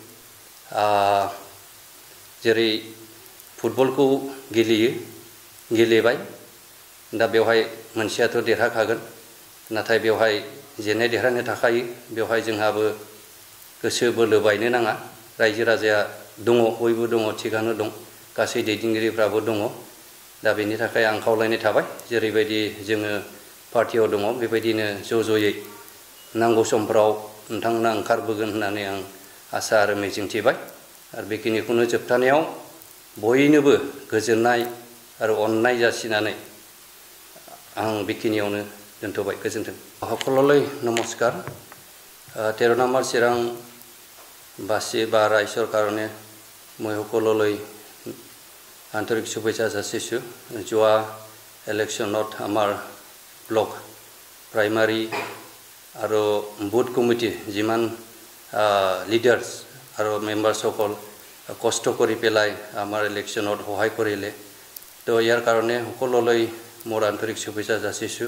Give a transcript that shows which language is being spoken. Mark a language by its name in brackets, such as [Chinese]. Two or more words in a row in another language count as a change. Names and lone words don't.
[Bodo] जेरै फुटबलखौ गेलेबाय दा बेवहाय मोनसेयाथ' देरहाखागोन नाथाय बेवहाय जेननाय देरहानो थाखायो बेवहाय जोंहाबो गोसो बोलो बायनो नाङा रायजो राजाया दङ बयबो दङ थिगानो दं गासै दैदेनगिरिफ्राबो दङ दा बेनि थाखाय आं खावलायनाय थाबाय जेरैबायदि जोङो पार्टियाव दङ बेबायदिनो ज'ज'यै नांगौ समफोराव नोंथांमोना ओंखारबोगोन होननानै आं आसा आरो मिजिंथिबाय आरो बेखिनिखौनो जोबथानायाव बयनोबो गोजोननाय आरो अननाय जासिनानै आं बेखिनियावनो दोनथ'बाय गोजोन्थों [Assamese] সকললৈ নমস্কাৰ 13 নম্বৰ চিৰাং বাসী বা ৰাইজৰ কাৰণে মই সকললৈ আন্তৰিক শুভেচ্ছা যাচিছোঁ যোৱা ইলেকশ্যনত আমাৰ ব্লক প্ৰাইমাৰী আৰু বুথ কমিটি যিমান লিডাৰ্ছ আৰু মেম্বাৰসকল কষ্ট কৰি পেলাই আমাৰ ইলেকশ্যনত সহায় কৰিলে তো ইয়াৰ কাৰণে সকললৈ মোৰ আন্তৰিক শুভেচ্ছা যাচিছোঁ